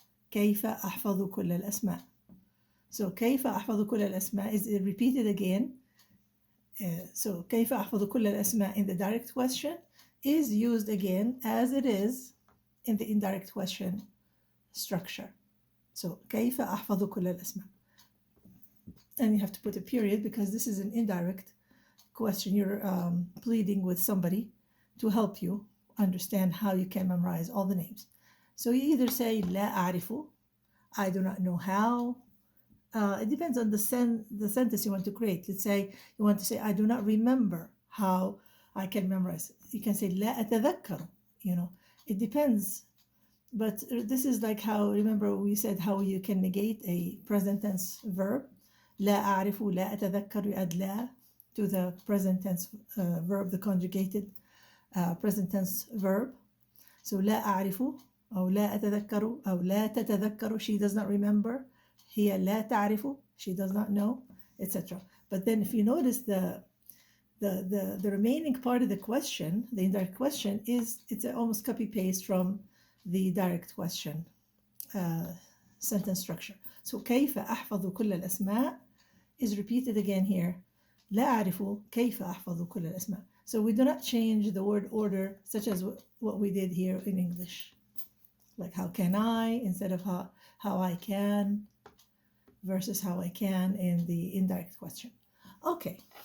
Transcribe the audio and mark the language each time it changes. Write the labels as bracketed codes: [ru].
[ar] كيف أحفظ كل الأسماء. [en] So [ar] كيف أحفظ كل الأسماء [en] is repeated again. So كيف أحفظ كل الأسماء in the direct question is used again as it is in the indirect question structure. So [ar] كيف أحفظ كل الأسماء. [en] And you have to put a period because this is an indirect question. You're pleading with somebody to help you understand how you can memorize all the names. So you either say [ar] لا أعرف, [en] I do not know how. It depends on the sentence you want to create. Let's say you want to say I do not remember how I can memorize. You can say [ar] لا أتذكر. [en] It depends. But this is like how, remember we said how you can negate a present tense verb. [ar] لا أعرف, لا أتذكر, [en] you add لا to the present tense verb, the conjugated present tense verb. [ar] So لا أعرف أو لا أتذكر أو لا تتذكر, [en] she does not remember. [ar] هي لا تعرف, [en] she does not know, etc. But then if you notice the remaining part of the question, the indirect question, it's almost copy paste from the direct question sentence structure. So [ar] كيف أحفظ كل الأسماء [en] is repeated again here. [ar] لا أعرف كيف أحفظ كل الأسماء. [en] So we do not change the word order such as what we did here in English. Like how can I instead of how I can versus how I can in the indirect question. Okay.